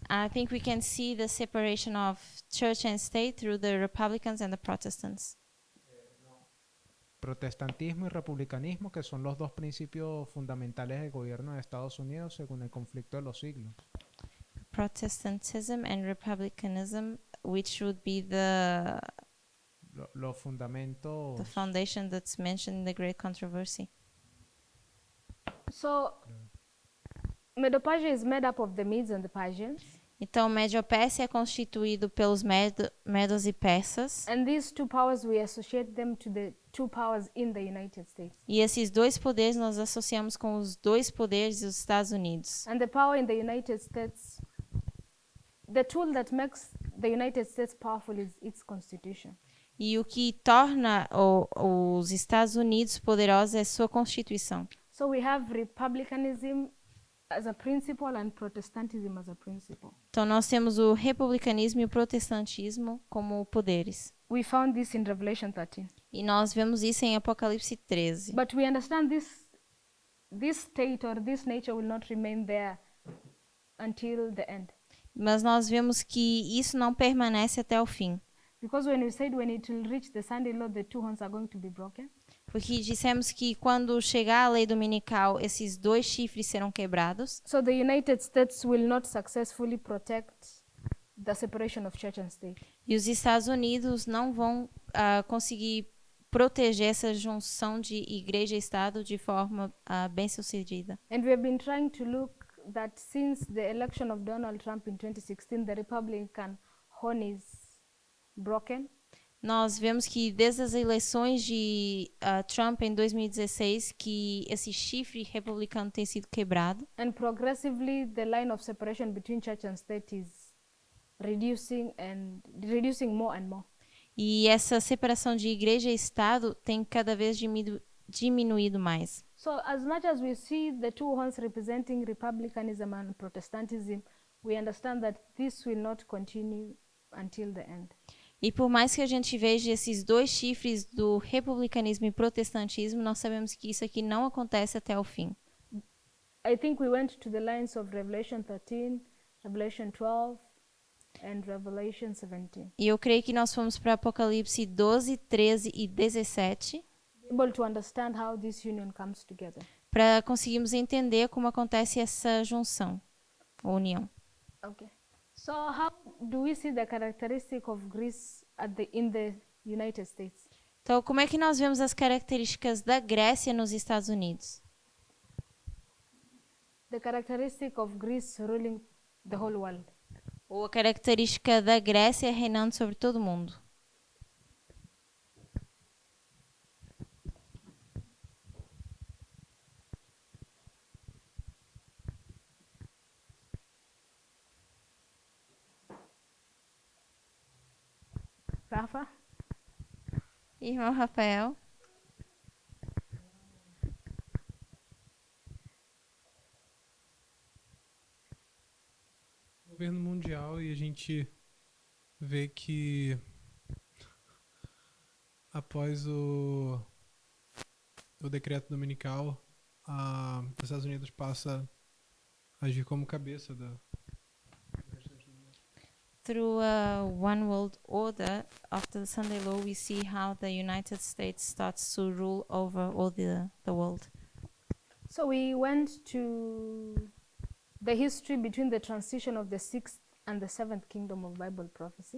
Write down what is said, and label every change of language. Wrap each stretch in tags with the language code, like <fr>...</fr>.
<en>I think we can see the separation of church and state through the Republicans and the Protestants.</en> <es>Protestantismo y republicanismo, que son los 2 principios fundamentales del gobierno de Estados Unidos según el conflicto de los siglos.</es> <en>Protestantism and republicanism, which would be the</en> <es>Los fundamentos.</es> <en>foundation that's mentioned in the Great Controversy. So Medo-Persia is made up of the Medes and the Persians.</en> <pt>Então, Médio-Pérsia é constituído pelos Medos e Persas.</pt> <en>And these 2 powers, we associate them to the 2 powers in the United States.</en> <pt>E esses 2 poderes nós associamos com os 2 poderes dos Estados Unidos.</pt> <en>And the power in the United States, the tool that makes the United States powerful is its constitution.</en> <pt>E o que torna os Estados Unidos poderosos é sua Constituição.</pt> <en>So we have republicanism as a principle and Protestantism as a principle.</en> <pt>Então, nós temos o republicanismo e o protestantismo como poderes.</pt> <en>We found this in Revelation 13.</en> <pt>E nós vemos isso em Apocalipse 13.</pt> <en>But we understand this state or this nature will not remain there until the end.</en> <pt>Mas nós vemos que isso não permanece até o fim.</pt> <en>Because when we said when it will reach the Sunday law, the 2 horns are going to be broken.</en> <pt>Porque dissemos que quando chegar a lei dominical, esses 2 chifres serão quebrados.</pt> <en>So the United States will not successfully protect the separation of church and state.</en> <pt>E os Estados Unidos não vão conseguir proteger essa junção de igreja e Estado de forma bem-sucedida.</pt> <en>And we have been trying to look that since the election of Donald Trump in 2016, the Republican horn is broken.</en> <pt>Nós vemos que desde as eleições de Trump em 2016 que esse chifre republicano tem sido quebrado.</pt> <en>And progressively, the line of separation between church and state is reducing more and more.</en> <pt>E essa separação de igreja e Estado tem cada vez diminuído mais.</pt> <en>So as much as we see the 2 horns representing republicanism and Protestantism, we understand that this will not continue until the end.</en> <pt>E por mais que a gente veja esses 2 chifres do republicanismo e protestantismo, nós sabemos que isso aqui não acontece até o fim.</pt> <en>I think we went to the lines of Revelation 13, Revelation 12, and Revelation 17.</en> <pt>E eu creio que nós fomos para Apocalipse 12, 13 e 17</pt> <en>Able to understand how this union comes together.</en> <pt>para conseguirmos entender como acontece essa junção, ou união.</pt> <en>Okay. So how do we see the characteristic of Greece in the United States?</en> <pt>Então, como é que nós vemos as características da Grécia nos Estados Unidos?</pt> <en>The characteristic of Greece ruling the whole world.</en> <pt>Ou a característica da Grécia reinando sobre todo mundo?</pt> <en>Rafa?</en> <pt>Irmão Rafael. Governo mundial, e a gente vê que após o decreto dominical, os Estados Unidos passa a agir como cabeça da</pt> <en>Through a one world order, after the Sunday law, we see how the United States starts to rule over all the world. So we went to the history between the transition of the sixth and the seventh kingdom of Bible prophecy.</en>